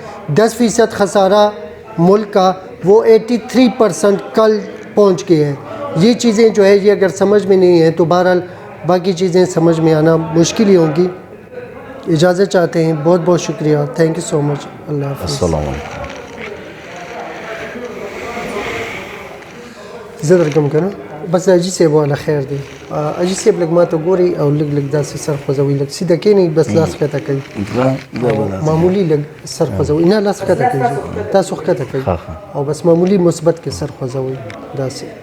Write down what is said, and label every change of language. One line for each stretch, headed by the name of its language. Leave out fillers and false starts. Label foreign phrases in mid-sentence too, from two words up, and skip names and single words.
Urdu: 10% خسارہ ملک کا, وہ 83% کل پہنچ گئے ہیں. یہ چیزیں جو ہے یہ اگر سمجھ میں نہیں ہیں تو بہرحال باقی چیزیں سمجھ میں آنا مشکل ہی ہوں گی. اجازت چاہتے ہیں, بہت بہت شکریہ,
English: thank you so much,
Urdu: اللہ حافظ.
Arabic: السلام علیکم.
Pashto: زه درکم که نه بس حاجي صاحب والا خیر دی. حاجي صاحب لږ ما ته ګوري او لږ داسې سر خوځوي, لږ سیده کښېنئ بس لاس ښکته کوي, معمولی لږ سر خوځوي, نه لاس ښکته کوي, تاسو ښکته کوي او بس معمولی مثبت کې سر خوځوي داسې.